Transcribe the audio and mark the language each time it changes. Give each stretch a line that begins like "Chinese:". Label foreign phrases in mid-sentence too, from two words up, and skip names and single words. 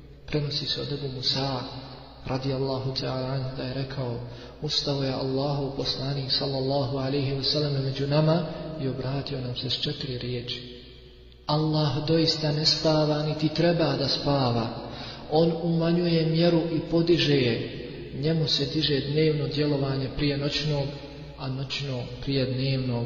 Bosnian: Prenosi se od Ebu Musa
Arabic: رضي الله تعالى عنه
Bosnian: da je rekao: ustao je Allahov poslanik
Arabic: صلى الله عليه وسلم
Bosnian: među nama i obratio nam se s 4 riječi: Allah doista ne spava niti treba da spava. On umanjuje mjeru i podiže je. Njemu se diže dnevno djelovanje prije noćnog, a noćno prije dnevnog.